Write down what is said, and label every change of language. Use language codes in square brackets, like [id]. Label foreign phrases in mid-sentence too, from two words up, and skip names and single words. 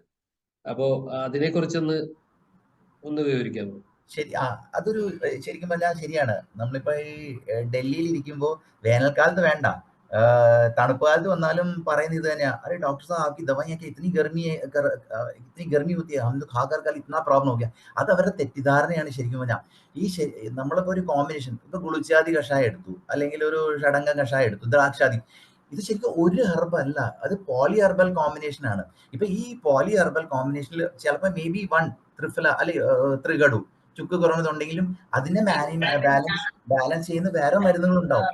[ml] അപ്പോ അതിനെ കുറിച്ചൊന്ന് വിവരിക്കാമോ? ശരി, അതൊരു ശരിക്കും പറഞ്ഞാൽ ശരിയാണ്. നമ്മളിപ്പോ ഈ ഡൽഹിയിൽ ഇരിക്കുമ്പോൾ വേനൽക്കാലത്ത് വേണ്ട, തണുപ്പ് കാലത്ത് വന്നാലും പറയുന്നത് ഇത് തന്നെയാ, [hi] अरे डॉक्टर साहब आपकी दवाई इतनी गर्मी होती है, हम तो खाकर कल इतना प्रॉब्लम हो गया. [ml] അത് അവരുടെ തെറ്റിദ്ധാരണയാണ് ശരിക്കും പറഞ്ഞാൽ. നമ്മളിപ്പോ ഒരു കോമ്പിനേഷൻ, ഇപ്പൊ ഗുളിച്ചാതി കഷായം എടുത്തു, അല്ലെങ്കിൽ ഒരു ഷടങ്ക കഷായം എടുത്തു, ദ്രാക്ഷാതി, ഇത് ശരിക്കും ഒരു ഹെർബ് അല്ല, അത് പോളി ഹെർബൽ കോമ്പിനേഷൻ ആണ്. ഇപ്പൊ ഈ പോളി ഹെർബൽ കോമ്പിനേഷനിൽ ചിലപ്പോൾ [en] may be [ml] ത്രിഫല അല്ലെങ്കിൽ ത്രികടു ചുക്ക് കുറവുണ്ടെങ്കിലും അതിനെ ബാലൻസ് ചെയ്യുന്ന വേറെ മരുന്നുകൾ ഉണ്ടാവും.